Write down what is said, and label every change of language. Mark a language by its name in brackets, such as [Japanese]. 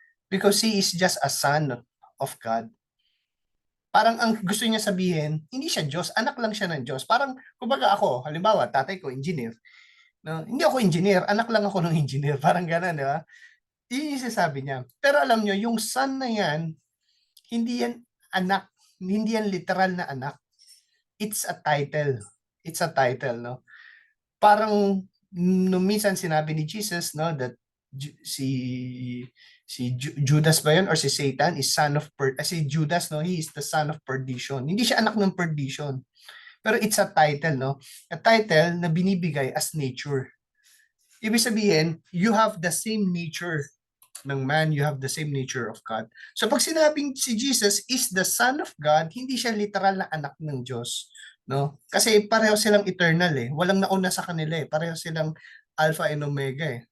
[English] Because he is just a son of God. [Filipino] Parang ang gusto niya sabihin, hindi siya Diyos, anak lang siya ng Diyos. Parang, kumbaga ako, halimbawa, tatay ko, engineer. No? Hindi ako engineer, anak lang ako ng engineer. Parang gano'n, di ba? Yun yung sasabi niya. Pero alam nyo, yung son na yan, hindi yan anak, hindi yan literal na anak. [English] It's a title. It's a title, no? [Filipino] Parang, minsan sinabi ni Jesus, no, [English] that [Filipino] si Judas ba yun [English] or si Satan is son of si Judas, no, he is the son of perdition. [Filipino] Hindi siya anak ng perdition. [English] Pero it's a title, no? A title [Filipino] na binibigay [English] as nature. [Filipino] Ibig sabihin, [English] you have the same nature ng man, you have the same nature of God. [Filipino] So pag sinabing si Jesus [English] is the Son of God, [Filipino] hindi siya literal na anak ng Diyos, no? Kasi pareho silang eternal eh. Walang nauna sa kanila eh. Pareho silang Alpha and Omega eh.